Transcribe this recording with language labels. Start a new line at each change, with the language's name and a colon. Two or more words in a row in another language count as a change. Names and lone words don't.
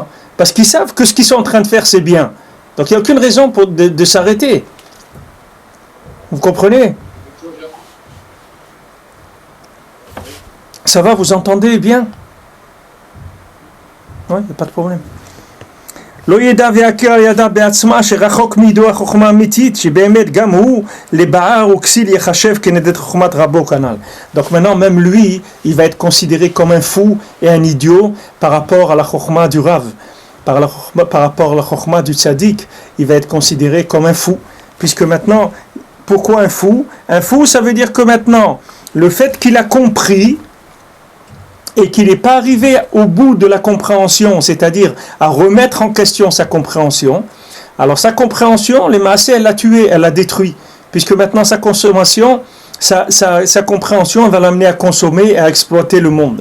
French: Parce qu'ils savent que ce qu'ils sont en train de faire, c'est bien. Donc il n'y a aucune raison de s'arrêter. Vous comprenez ? Ça va, vous entendez bien ? Oui, il n'y a pas de problème.
Hebrew: לא ידע ויכיר על ידה בעצמה שרחוק מידו החוכמה האמיתית שבאמת גם הוא לבער וכסיל יחשב כנגד חוכמת רבו כנ"ל.
French: Donc maintenant même lui il va être considéré comme un fou et un idiot par rapport à la chokma du Rav, par rapport à la chokma du tzaddik, il va être considéré comme un fou, puisque maintenant, pourquoi un fou ? Un fou, ça veut dire que maintenant le fait qu'il a compris et qu'il n'est pas arrivé au bout de la compréhension, c'est-à-dire à remettre en question sa compréhension, alors sa compréhension, les maaseh, elle l'a tué, elle l'a détruit, puisque maintenant sa consommation, sa compréhension, elle va l'amener à consommer et à exploiter le monde.